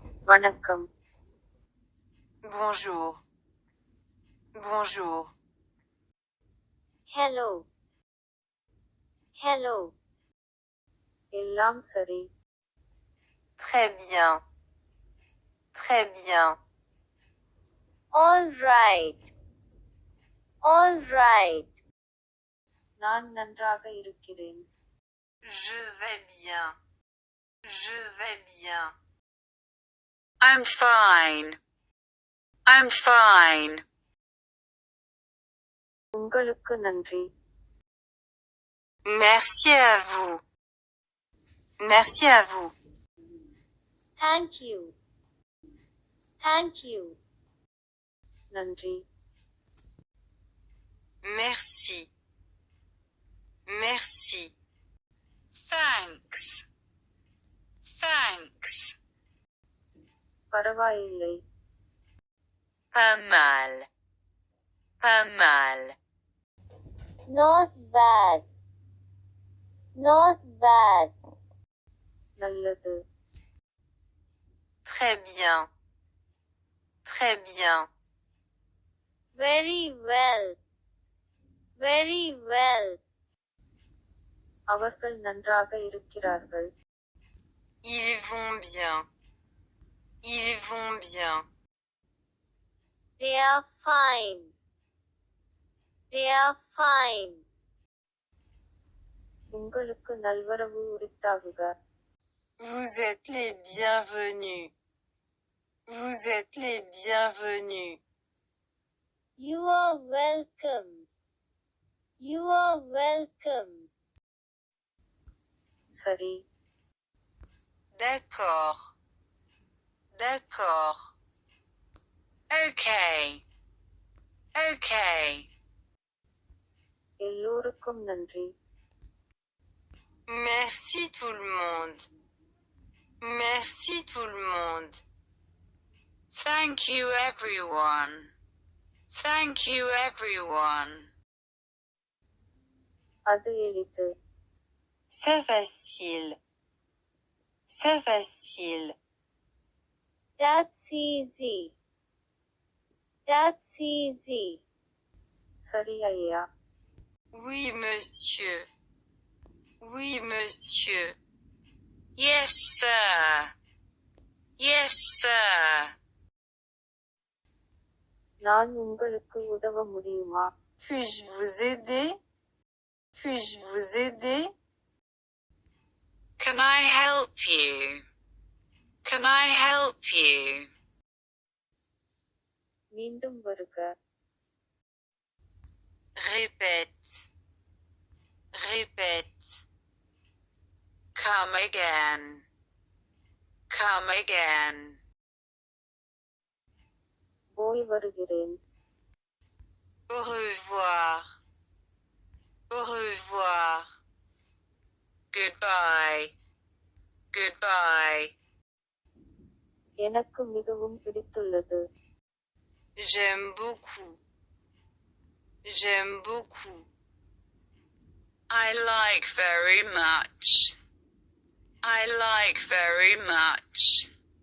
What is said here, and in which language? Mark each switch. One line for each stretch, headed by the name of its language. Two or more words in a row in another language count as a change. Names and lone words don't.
Tamil: வணக்கம்.
French: Bonjour. Bonjour.
English: Hello. Hello.
Tamil: எல்லாம் சரி.
French: Très bien. Très bien.
English: All right. All right.
Tamil: நான் நன்றாக இருக்கிறேன்.
French: Je vais bien. Je vais bien.
English: I'm fine. I'm fine.
Tamil: உங்களுக்கு நன்றி.
French: Merci à vous. Merci à vous.
English: Thank you. Thank you.
Tamil: நன்றி.
French: Merci. Merci.
English: Thanks. Thanks.
Tamil: பரவாயில்லை.
French: Pas mal. Pas mal.
English: Not bad. Not bad.
Tamil: நல்லது.
French: Très bien. Très bien.
English: Very well. Very well.
Tamil: அவர்கள் நன்றாக இருக்கிறார்கள்.
French: Ils vont bien. Ils vont bien.
English: They are fine. They are fine.
Tamil: உங்களுக்கு நல்வரவு உரித்தாகுக.
French: Vous êtes les bienvenus. Vous êtes les bienvenus.
English: You are welcome. You are welcome.
Tamil: சரி.
French: D'accord. D'accord.
English: Okay. Okay.
Tamil: எல்லோருக்கும் நன்றி.
French: Merci tout le monde. Merci tout le monde.
English: Thank you everyone. Thank you everyone.
Tamil: அது எளிது.
French: C'est facile. C'est facile.
English: That's easy. That's easy.
Tamil: சரி ஐயா.
French: Oui monsieur. Oui monsieur.
English: Yes sir. Yes sir.
Tamil: நான் உங்களுக்கு உதவ முடியுமா?
French: Puis-je vous aider? Puis-je vous aider?
English: Can I help you? Can I help you?
Tamil: மீண்டும் வருக.
French: Répète. Répète.
English: Come again. Come again.
Tamil: போய் வருகிறேன்.
French: Au revoir. Au revoir.
English: Goodbye. Goodbye.
Tamil: எனக்கு மிகவும் பிடித்துள்ளது.
French: J'aime beaucoup. J'aime beaucoup.
English: I like very much. I like very much.